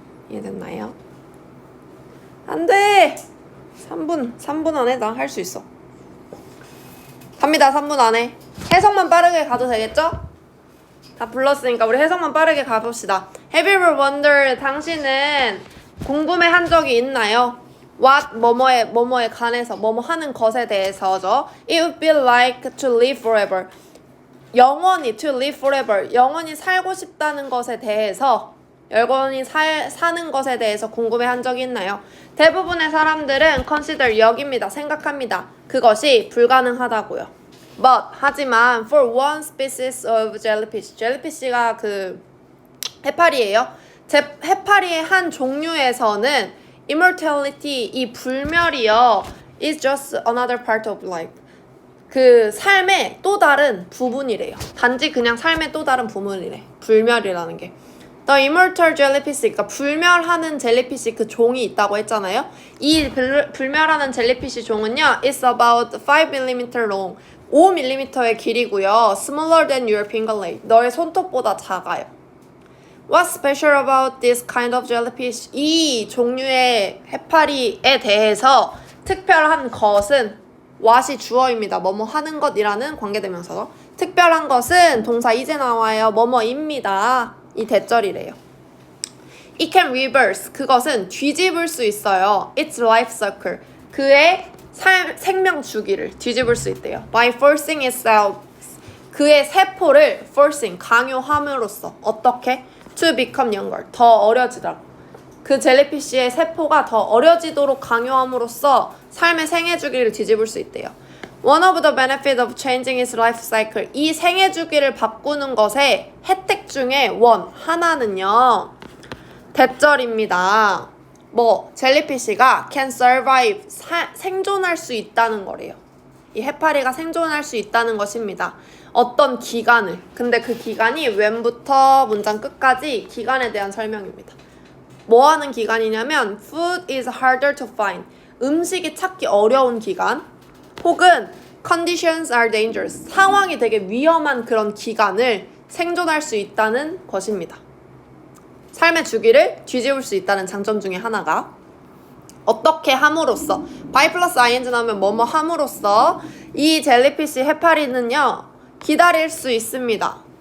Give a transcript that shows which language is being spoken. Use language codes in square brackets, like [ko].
[ko] 이해됐나요? 안 돼! 3분 안에 나 할 수 있어. 갑니다. 3분 안에. 해석만 빠르게 가도 되겠죠? 다 불렀으니까 우리 해석만 빠르게 가봅시다. [en] Have you ever wondered, [ko] 당신은 궁금해한 적이 있나요? What, 뭐뭐에 관해서, 뭐뭐 하는 것에 대해서죠. [en] It would be like to live forever. [ko] 영원히, [en] to live forever. [ko] 영원히 살고 싶다는 것에 대해서, 영원히 사는 것에 대해서 궁금해한 적이 있나요? 대부분의 사람들은 [en] consider, [ko] 여깁니다. 생각합니다. 그것이 불가능하다고요. [en] But, [ko] 하지만 [en] for one species of jellyfish, jellyfish가 [ko] 그 해파리예요. 해파리의 한 종류에서는 [en] immortality, [ko] 이 불멸이요, [en] is just another part of life. [ko] 그 삶의 또 다른 부분이래요. 단지 그냥 삶의 또 다른 부분이래. 불멸이라는 게. [en] The immortal jellyfish, [ko] 그러니까 불멸하는 젤리피시 그 종이 있다고 했잖아요. 이 불멸하는 젤리피시 종은요, [en] is about 5mm long, [ko] 5mm의 길이고요. [en] Smaller than your finger blade, [ko] 너의 손톱보다 작아요. [en] What's special about this kind of jellyfish? [ko] 이 종류의 해파리에 대해서 특별한 것은 what이 주어입니다. 뭐뭐 하는 것이라는 관계대명사죠. 특별한 것은 동사 이제 나와요. 뭐뭐입니다. 이 대절이래요. [en] It can reverse. [ko] 그것은 뒤집을 수 있어요. [en] Its life cycle. [ko] 그의 생명 주기를 뒤집을 수 있대요. [en] By forcing itself. [ko] 그의 세포를 [en] forcing, [ko] 강요함으로써. 어떻게? [en] To become younger. [ko] 더 어려지도록. 그 젤리피쉬의 세포가 더 어려지도록 강요함으로써 삶의 생애 주기를 뒤집을 수 있대요. [en] One of the benefits of changing its life cycle. [ko] 이 생애 주기를 바꾸는 것의 혜택 중에 하나는요. 대절입니다. 젤리피쉬가 [en] can survive, [ko] 생존할 수 있다는 거래요. 이 해파리가 생존할 수 있다는 것입니다. 어떤 기간을. 근데 그 기간이 when부터 문장 끝까지 기간에 대한 설명입니다. 뭐 하는 기간이냐면 [en] food is harder to find. [ko] 음식이 찾기 어려운 기간. 혹은 [en] conditions are dangerous. [ko] 상황이 되게 위험한 그런 기간을 생존할 수 있다는 것입니다. 삶의 주기를 뒤집을 수 있다는 장점 중에 하나가 어떻게 함으로써 by 플러스 ing 나오면 뭐뭐 함으로써 이 젤리피쉬 해파리는요 기다릴 수 있습니다.